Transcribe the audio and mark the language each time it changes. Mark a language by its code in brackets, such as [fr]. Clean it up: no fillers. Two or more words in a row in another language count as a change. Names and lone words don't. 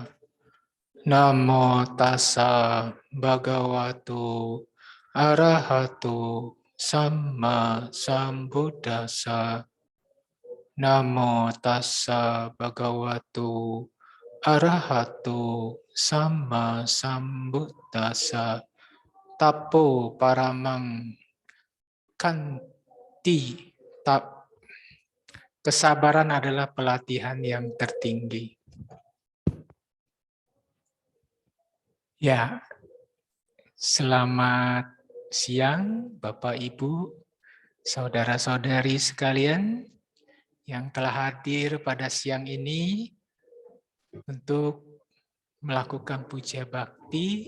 [pi] Namo tassa bhagavato arahato samma sambuddhassa. Namo tassa bhagavato arahato samma sambuddhassa. Tapo paramang kanti. [id] Kesabaran adalah pelatihan yang tertinggi. Ya, selamat siang Bapak Ibu, saudara-saudari sekalian yang telah hadir pada siang ini untuk melakukan puja bakti.